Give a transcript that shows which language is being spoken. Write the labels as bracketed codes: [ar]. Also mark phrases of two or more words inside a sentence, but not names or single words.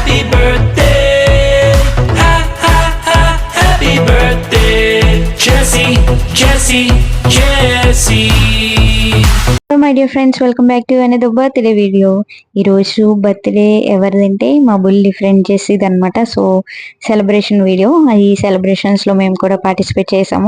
[en] birthday, ha ha ha, happy birthday, Jessie, Jessie, Jessie. So my dear friends, welcome back to another birthday video. [te] ఈరోజు బర్త్డే ఎవరిదంటే మా బుల్లి ఫ్రెండ్ చేసేది అనమాట. [en] So celebration video. [te] ఈ సెలబ్రేషన్స్లో మేము కూడా పార్టిసిపేట్ చేసాము.